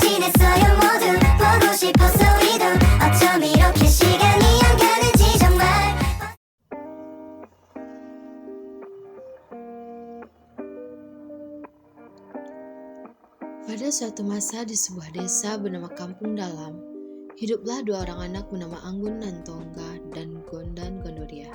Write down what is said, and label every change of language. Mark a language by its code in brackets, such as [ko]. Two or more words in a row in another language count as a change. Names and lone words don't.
[ko] 있어요 모두 보고 싶었어 우리도 어쩜 이렇게 시간이 안 가는지 정말. [id] Pada suatu masa di sebuah desa bernama Kampung Dalam, hiduplah dua orang anak bernama Anggun Nantongga dan Gondan Gondoria.